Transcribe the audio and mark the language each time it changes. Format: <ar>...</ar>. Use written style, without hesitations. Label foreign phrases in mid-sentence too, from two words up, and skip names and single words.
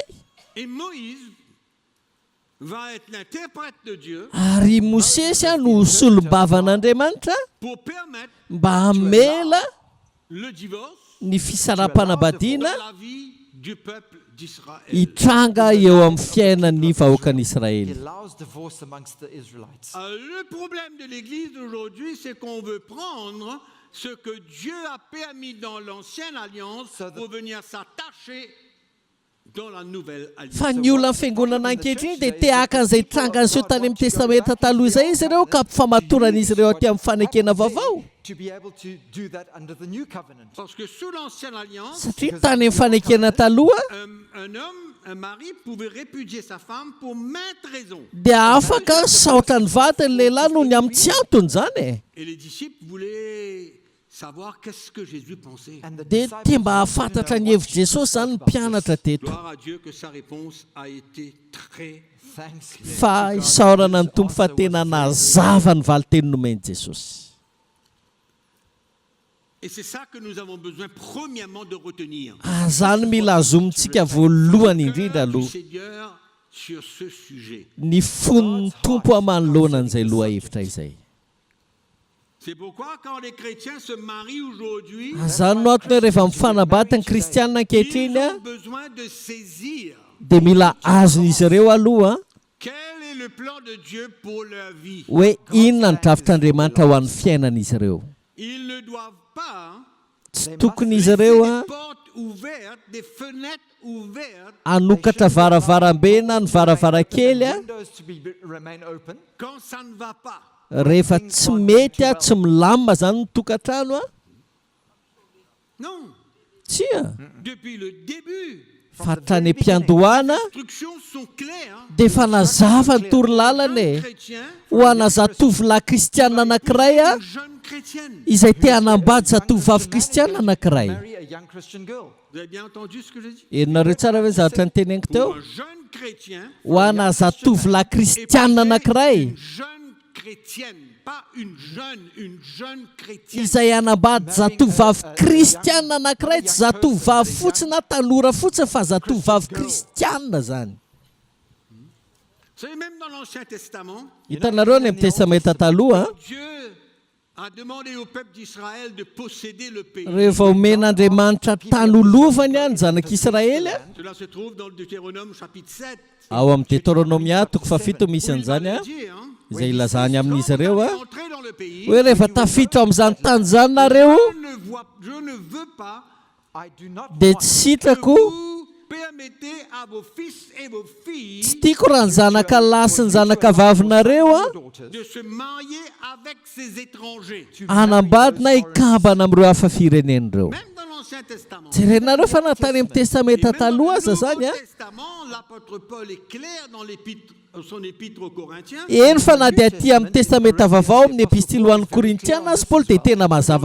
<fr>Et Moïse va être l'interprète de Dieu</fr> <mg>ary mosesy a no solombavan'andriamanitra</mg> <fr>pour permettre</fr> <mg>mba hamela</mg> <fr>le divorce</fr> <mg>ny fisaraha-panambadiana</mg> <fr>dans la vie du peuple d'Israël.</fr> <mg>hitranga eo amin'ny fiainan'ny vahoakan'i He Israely</mg> <en>allows divorce amongst the Israelites.</en> <fr>Le problème de l'Église aujourd'hui, c'est qu'on veut prendre ce que Dieu a permis dans l'ancienne alliance pour venir s'attacher dans la nouvelle alliance.</fr> <mg>fa ny olona amin'ny fiangonana ankehitriny dia te haka an'izay trangan'iseho tany amin'ny testamenta taloha izay izy ireo ka ampifamatorana izy ireo aty amin'ny fanekena vaovao</mg> <en>To be able to do that under the new covenant.</en> <fr>Parce que sous l'ancienne alliance,</fr> <mg>satria tany amin'ny fanekena taloha</mg> <fr>un homme, un mari pouvait répudier sa femme pour maintes raisons.</fr> <mg>dia afaka saotra ny vady ny lehilahy noho ny amin'ny tsy antony zany e</mg> <fr>Et les disciples voulaient savoir qu'est-ce que Jésus pensait.</fr> <en>And the</en> <mg>dia</mg> <en>disciples</en> <mg>tia mba</mg> <en>wanted to</en> <mg>hahafantatra</mg> <en>know</en> <mg>ny</mg> <en>what</en> <mg>hevitry jesosy zany ny mpianatra teto</mg> <fr>Gloire à Dieu que sa réponse a été très.</fr> <mg>thanks fa isaorana ny tompo fa tena nazava ny valiteny nomeny jesosy</mg> <fr>Et c'est ça que nous avons besoin premièrement de retenir.</fr> <mg>Zany mila azomintsika voalohany indrindra</mg> <fr>Du</fr> <mg>aloha</mg> <fr>Seigneur sur ce sujet.</fr> <mg>ny fon'ny tompo amanoloana an'izay loha hevitra izay.</mg> <fr>C'est pourquoi quand les chrétiens se marient aujourd'hui,</fr> <mg>Zany no antony hoe rehefa mifanambata ny kristianina ankehitriny</mg> <fr>ils a ont besoin de saisir</fr> <mg>dia mila azon'izy ireo aloha</mg> <fr>quel est le plan de Dieu pour leur vie.</fr> <mg>hoe inona ny drafitr'Andriamanitra ho an'ny fiainan'izy ireo.</mg> <fr>Ils ne doivent pas</fr> <mg>Tsy tokony izy</mg> <fr>laisser</fr> <mg>ireo</mg> <fr>des portes ouvertes, des fenêtres ouvertes</fr> <mg>anokatra varavarambe na ny varavarankely a</mg> <en>Windows to remain open.</en> <fr>quand ça ne va pas.</fr> <mg>rehefa tsy mety a tsy milamina zany ny tokantrano a</mg> <fr>Non,</fr> <mg>tsy a</mg> <fr>depuis le début,</fr> <mg>fa hatrany am-piandohana</mg> <fr>les instructions sont claires.</fr> <mg>dia efa nazava ny torolalana</mg> <fr>Un e chrétien,</fr> <mg>ho ana zatovolahy kristianina anankiray a</mg> <fr>une jeune chrétienne.</fr> <mg>izay te hanambady zatovovavy kristianina anankiray.</mg> <en>Marry a young Christian girl.</en> <fr>Vous avez bien entendu ce que j'ai dit?</fr> <mg>Erinareo tsara hoe zavatra nyteneniko teo?</mg> <fr>Pour un jeune chrétien,</fr> <mg>Ho ana zatovolahy kristianina anankiray</mg> <fr>une jeune chrétienne, pas une jeune chrétienne.</fr> <mg>izay hanambady zatovavy kristianina anankiray, tsy zatovavy fotsiny na tanora fotsiny fa zatovavy kristianina zany.</mg> <fr>Vous savez, même dans l'Ancien Testament,</fr> <mg>Hitanareo ny amin'ny testamenta taloha</mg> <fr>Dieu a demandé au peuple d'Israël de posséder le pays.</fr> <mg>rehefa omen'Andriamanitra tany olovany a ny zanak'Israely a</mg> <fr>Cela se trouve dans le Deutéronome chapitre 7.</fr> <mg>ao amin'ny Deutéronomia toko fafito misy</mg> <fr>Où il va</fr> <mg>an'izany a</mg> <fr>le dire, hein.</fr> <mg>izay ilazany amin'izy</mg> <fr>Quand</fr> <mg>ireo</mg> <fr>vous a allez entrer dans le pays,</fr> <mg>hoe rehefa tafiditra amin'izany tany zany nareo</mg> <fr>je ne veux pas</fr> <en>I do not</en> <mg>dia</mg> <en>want</en> <mg>tsy</mg> <fr>que</fr> <mg>hitrako</mg> <fr>vous permettez à vos fils et vos filles</fr> <mg>tsy tiako raha ny zanaka lahy sy ny zanaka vavinareo a daughters</mg> <fr>de se marier avec ces étrangers.</fr> <mg>hanambady na hikambana amin'ireo hafa firenen'ireo.</mg> <fr>Même dans l'Ancien Testament.</fr> <mg>Jerenareo fa natany amin'ny</mg> <fr>Et</fr> <mg>testamenta</mg> <fr>même dans</fr> <mg>taloha</mg> <fr>le</fr> <mg>aza</mg> <fr>Nouveau</fr> <mg>zany a</mg> <fr>Testament, l'apôtre Paul est clair dans son épître aux Corinthiens.</fr> <mg>eny fa na dia aty amin'ny testamenta vaovao amin'ny epistily ho an'ny korintiana sy Paoly dia tena mazava</mg>